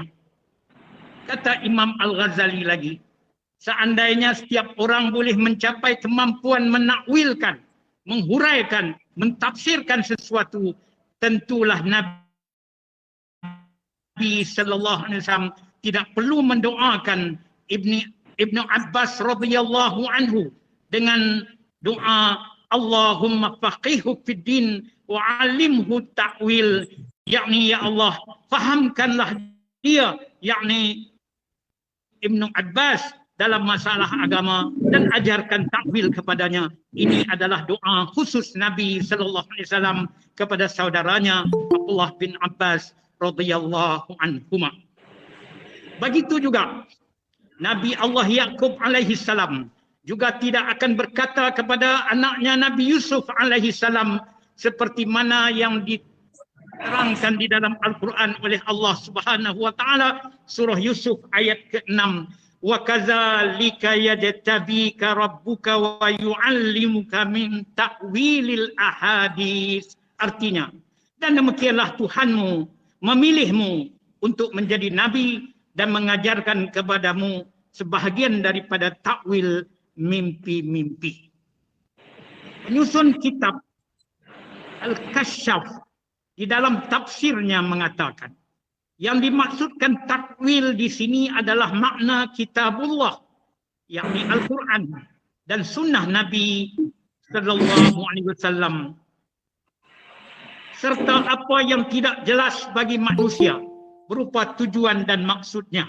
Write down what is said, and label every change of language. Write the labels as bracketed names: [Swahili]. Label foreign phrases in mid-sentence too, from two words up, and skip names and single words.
[Malay] Kata Imam Al-Ghazali lagi, seandainya setiap orang boleh mencapai kemampuan menakwilkan, menghuraikan, mentafsirkan sesuatu, tentulah Nabi [Arabic] صلى الله عليه وسلم [Malay] tidak perlu mendoakan Ibnu Abbas [Arabic] رضي الله عنه [Malay] dengan doa [Arabic] اللهم فقهه في الدين وعلمه تأويل, [Malay] yakni ya Allah fahamkanlah dia, yakni Ibnu Abbas, dalam masalah agama dan ajarkan takwil kepadanya. Ini adalah doa khusus Nabi [Arabic] صلى الله عليه وسلم [Malay] kepada saudaranya Abdullah bin Abbas [Arabic] رضي الله عنهما. [Malay] Begitu juga Nabi Allah Yaqub [Arabic] عليه السلام [Malay] juga tidak akan berkata kepada anaknya Nabi Yusuf [Arabic] عليه السلام [Malay] seperti mana yang diterangkan di dalam Al-Quran oleh Allah [Arabic] سبحانه وتعالى, [Malay] surah Yusuf ayat ke-6. [Arabic] وكذلك يجتبيك ربك ويعلمك من تأويل الأحاديث. [Malay] Artinya, dan demikianlah Tuhanmu memilihmu untuk menjadi nabi dan mengajarkan kepadamu sebahagian daripada takwil mimpi-mimpi. Penyusun kitab Al-Kashaf di dalam tafsirnya mengatakan, yang dimaksudkan takwil di sini adalah makna kitabullah, yakni Al-Quran dan sunnah Nabi [Arabic] صلى الله عليه وسلم, [Malay] serta apa yang tidak jelas bagi manusia berupa tujuan dan maksudnya.